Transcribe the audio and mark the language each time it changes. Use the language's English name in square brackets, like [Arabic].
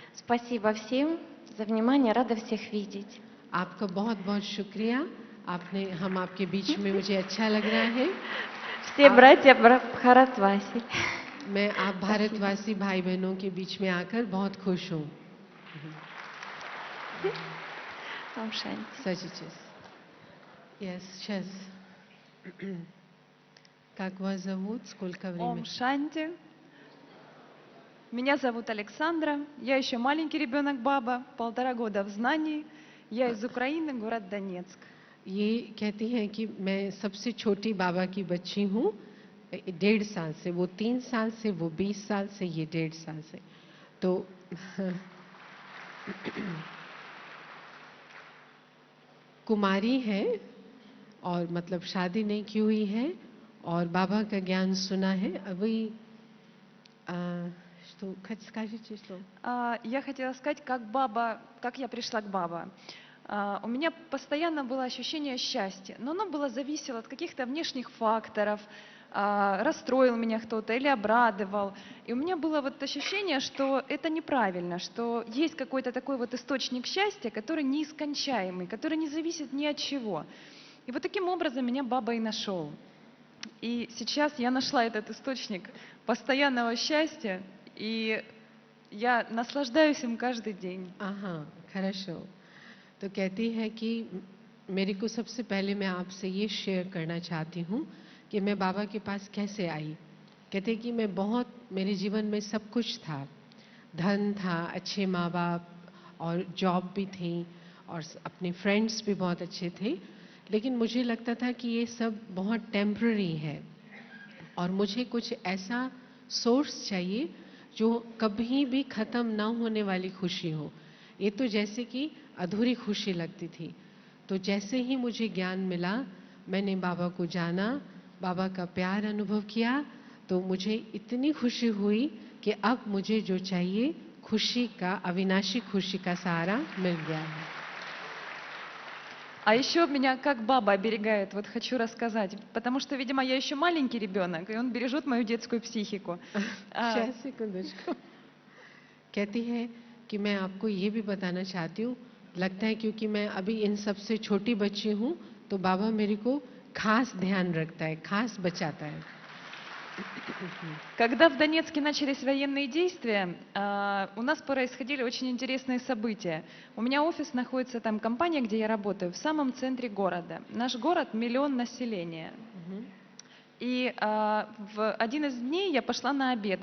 [Russian] Спасибо всем за внимание, рада всех видеть. [Hindi] आपका बहुत बहुत शुक्रिया, आपने हम आपके बीच में, मुझे अच्छा लग रहा है। [Russian] Все братья Бхаратваси. [Hindi] मैं आप भारतवासी भाई बहनों के बीच में आकर बहुत खुश हूँ। Om Shanti. [Russian] Сочетесь. Yes, сейчас. Как вас зовут? Сколько времени? Ом Шанти. Меня зовут Александра. Я еще маленький ребенок баба, 1,5 года в знании. Я из Украины, город Донецк. [Hindi] ये कहती हैं कि मैं सबसे छोटी बाबा की बच्ची हूँ, 1.5 साल से, वो 3 साल से, वो 20 साल से, ये 1.5 साल से। तो कुमारी है और मतलब शादी नहीं की हुई है और बाबा का ज्ञान सुना है अभी। [Russian] Что скажите, что? Я хотела сказать, как я пришла к баба. У меня постоянно было ощущение счастья, но оно было зависело от каких-то внешних факторов, расстроил меня кто-то или обрадовал. И у меня было вот ощущение, что это неправильно, что есть какой-то такой вот источник счастья, который неискончаемый, который не зависит ни от чего. И вот таким образом меня баба и нашел. И сейчас я нашла этот источник постоянного счастья, и я наслаждаюсь им каждый день. [Hindi] हाँ, [Russian] хорошо। [Hindi] तो कहती है कि मेरे को सबसे पहले मैं आपसे ये शेयर करना चाहती हूँ कि मैं बाबा के पास कैसे आई। कहते कि मैं बहुत, मेरे जीवन में सब कुछ था, धन था, अच्छे माँ बाप और जॉब भी थी और अपने फ्रेंड्स भी बहुत अच्छे थे, लेकिन मुझे लगता था कि ये सब बहुत टेम्पररी है और मुझे कुछ ऐसा सोर्स चाहिए जो कभी भी ख़त्म ना होने वाली खुशी हो। ये तो जैसे कि अधूरी खुशी लगती थी। तो जैसे ही मुझे ज्ञान मिला, मैंने बाबा को जाना, बाबा का प्यार अनुभव किया, तो मुझे इतनी खुशी हुई कि अब मुझे जो चाहिए, खुशी का, अविनाशी खुशी का सहारा मिल गया है। [Russian] А еще меня как баба оберегает, вот хочу рассказать, потому что, видимо, я еще маленький ребенок, и он бережет мою детскую психику. А, [Hindi] शायद से कुछ को कहती है कि मैं आपको ये भी बताना चाहती हूँ, लगता है क्योंकि मैं अभी इन सबसे छोटी बच्ची हूँ, तो बाबा मेरे को खास ध्यान रखता है, खास बचाता है। [Russian] Когда в Донецке начались военные действия, у нас происходили очень интересные события. У меня офис находится там, компания, где я работаю, в самом центре города. Наш город 1 миллион населения. И в один из дней я пошла на обед.